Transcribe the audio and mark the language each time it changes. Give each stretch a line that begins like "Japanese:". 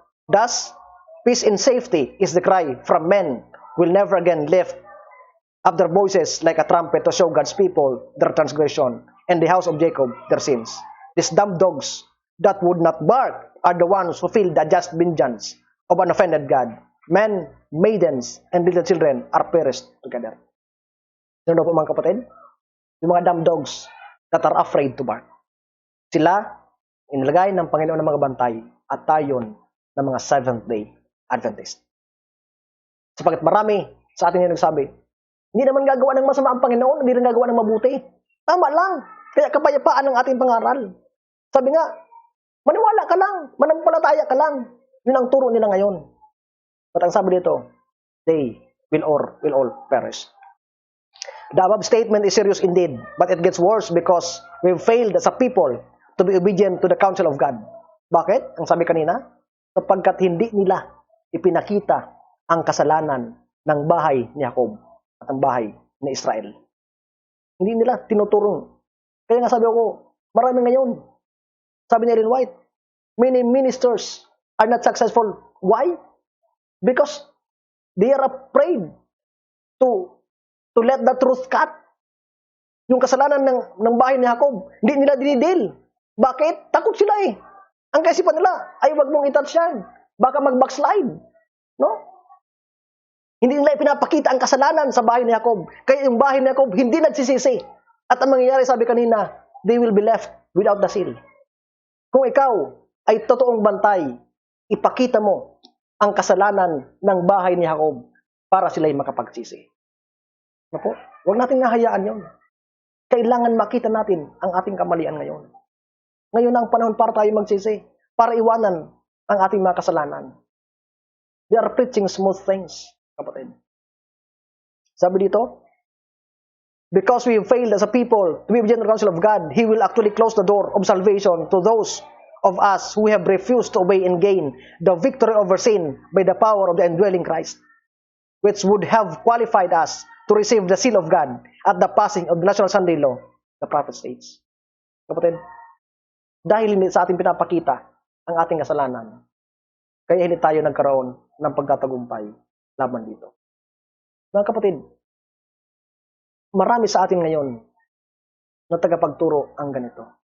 English: Thus, peace and safety is the cry from men who will never again lift up their voices like a trumpet to show God's people their transgression and the house of Jacob their sins. These dumb dogs that would not bark are the ones who feel the just vengeance of an offended God. Men, maidens, and little children are perished together.
Filipino: Ano po mga kapatid? Yung mga
English: dumb dogs that are afraid to bark.
Filipino: Sila, inilagay ng Panginoon ng mga bantay at tayon ng mga Seventh-day Adventist. Sapagkat marami sa atin yung nagsabi, hindi naman gagawa ng masama ang Panginoon, hindi rin gagawa ng mabuti. Tama lang. Kaya kapayapaan ang ating pangaral. Sabi nga, maniwala ka lang, manampalataya ka lang. Yun ang turo nila ngayon. At ang sabi dito,
English: they will all perish. The above statement is serious indeed, but it gets worse because we've failed as a people to be obedient to the counsel of God.
Filipino: Bakit? Ang sabi kanina, sapagkat hindi nila ipinakita ang kasalanan ng bahay ni Jacob at ang bahay ni Israel. Hindi nila tinuturong. Kaya nga sabi ko, marami ngayon. Sabi ni
English: Ellen White, many ministers are not successful. Why? Because they are afraid to let the truth cut.
Filipino: Yung kasalanan ng bahay ni Jacob, hindi nila dinidil. Bakit? Takot sila eh. Ang kaisipan nila, ay wag mong itouch yan. Baka mag-backslide. No? Hindi nila ipinapakita ang kasalanan sa bahay ni Jacob. Kaya yung bahay ni Jacob, hindi nagsisisi. At ang mangyayari, sabi kanina,
English: they will be left without the seal.
Filipino: Kung ikaw ay totoong bantay, ipakita mo ang kasalanan ng bahay ni Jacob para sila'y makapagsisi. Napo, huwag natin nahayaan yon. Kailangan makita natin ang ating kamalian ngayon. Ngayon ang panahon para tayo magsisi, para iwanan ang ating mga kasalanan.
English: They are preaching smooth things,
Filipino: kapatid. Sabi dito,
English: because we have failed as a people to be obedient to the counsel of God, He will actually close the door of salvation to those of us who have refused to obey and gain the victory over sin by the power of the indwelling Christ, which would have qualified us to receive the seal of God at the passing of the National Sunday Law, the prophet states.
Filipino: Kapatid, dahil hindi sa ating pinapakita ang ating kasalanan, kaya hindi tayo nagkaroon ng pagtatagumpay laban dito. Mga kapatid, marami sa atin ngayon na tagapagturo ang ganito.